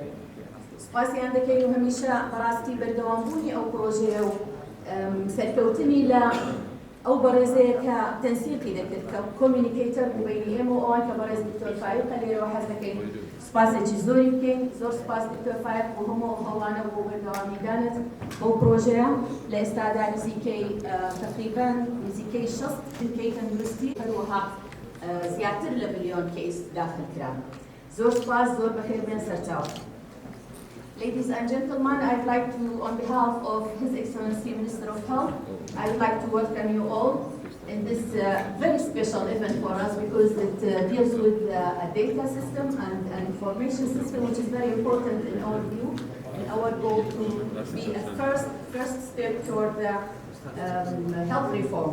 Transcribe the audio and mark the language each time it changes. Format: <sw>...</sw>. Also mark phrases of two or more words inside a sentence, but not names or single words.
<ckb>سپاسیان دەکەین و هەمیشە بەڕاستی بەردەوامبوونی ئەو پرۆژەیە و سەرکەوتنی لە ئەو بەڕێزەیە کە تەنسیقی دەکرد کە کۆمیونیکەیتەر بوو بەینی ئێمە و ئەوان کە بەڕێز دکتۆر فایقە لێرەوە حەز دەکەین سپاسێکی زۆری بکەین زۆر سپاس دکتۆر فایق و هەموو هەوڵانە بۆ بەردەوامیدانت بەو پرۆژەیە لە ئێستادا نزیکەی تقریباً نزیکەی 60 ترکەی تەندروستی هەروەها زیاتر لە ملیۆن کەیس داخل کرا. زۆر سپاس زۆر بەخێر بێن سەرچاو.</ckb> <en>Ladies and gentlemen, I'd like to, on behalf of His Excellency Minister of Health, I would like to welcome you all in this very special event for us because it deals with a data system and an information system which is very important in our view, in our goal to be a first step toward the health reform.</en>